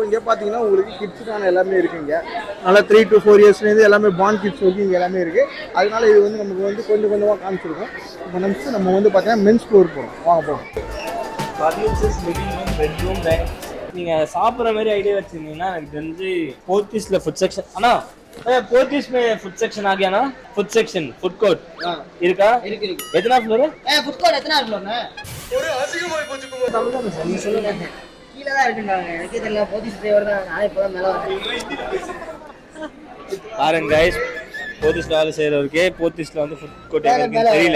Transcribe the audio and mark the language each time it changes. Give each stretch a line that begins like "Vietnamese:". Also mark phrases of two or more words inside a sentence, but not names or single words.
Tamil: இங்கே பார்த்தீங்கன்னா உங்களுக்கு கிட்ஸுக்கான எல்லாமே இருக்குங்க. நல்லா 3 to 4 இயர்ஸ்லேருந்து எல்லாமே பாண்ட் கிட்ஸ் வரைக்கும் இங்கே எல்லாமே இருக்குது. அதனால இது வந்து நமக்கு வந்து கொஞ்சம் கொஞ்சமாக காமிச்சிருக்கோம். இப்போ நிமிஷம் நம்ம வந்து பார்த்தீங்கன்னா
English: men's floor
Tamil: போகிறோம். வாங்க போகிறோம். ஃபர்னிச்சர்ஸ்,
English: living room,
Tamil: பெட்ரூம், டைனிங். நீங்க சாப்பிட்ற மாதிரி ஐடியா வச்சிருந்தீங்கன்னா எனக்கு தெரிஞ்சு போர்த்திஸ்ல
English: food section.
Hindi: ஆனா போர்த்திஸ் में
English: food section
Hindi: आ गया ना?
English: food section food court
Tamil: இருக்கா? இருக்கு. எத்தனை ஃப்ளோர்?
English: food court
Tamil: எத்தனை ஃப்ளோர்னா? ஒரு அசிங்கமாய் போச்சு. தமிழ்ல சார் நீ சொல்லுங்க. கீழ தான் இருக்குங்க. எனக்கே தெரியல.
English: police driver
Tamil: தான். நான் இப்பதான் மேல வரேன். பாருங்க गाइस போர்த்திஸ்ல வேலை செய்யறவருக்கு போர்த்திஸ்ல வந்து
English: food court
Tamil: எங்க தெரியல.